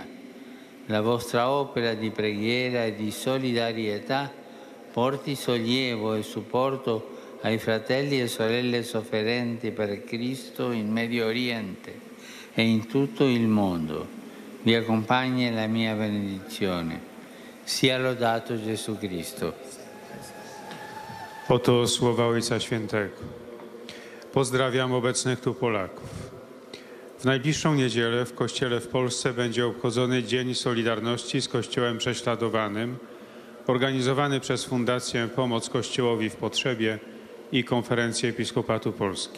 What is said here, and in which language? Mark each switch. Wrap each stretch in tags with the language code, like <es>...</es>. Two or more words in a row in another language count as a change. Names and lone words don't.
<it>La vostra opera di preghiera e di solidarietà porti sollievo e supporto ai fratelli e sorelle sofferenti per Cristo in Medio Oriente e in tutto il mondo. Vi accompagna la mia benedizione. Sia lodato Gesù Cristo.</it> <pl>Oto słowa Ojca Świętego. Pozdrawiam obecnych tu Polaków. W najbliższą niedzielę w Kościele w Polsce będzie obchodzony Dzień Solidarności z Kościołem Prześladowanym, organizowany przez Fundację Pomoc Kościołowi w Potrzebie i Konferencję Episkopatu Polski.</pl>